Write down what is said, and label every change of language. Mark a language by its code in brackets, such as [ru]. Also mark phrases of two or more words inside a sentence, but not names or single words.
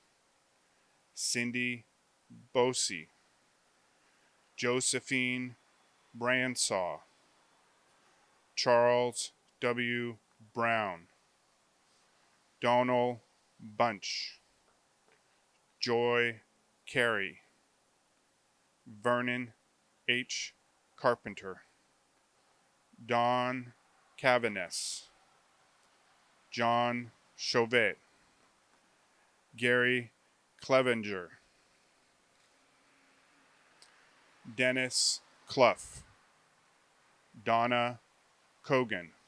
[en] Cindy Bosey. Josephine Bransaw. Charles W. Brown. Donald Bunch. Joy Carey. Vernon H. Carpenter. Don Cavanes. John Chauvet. Gary Clevenger. Dennis Clough. Donna Cogan.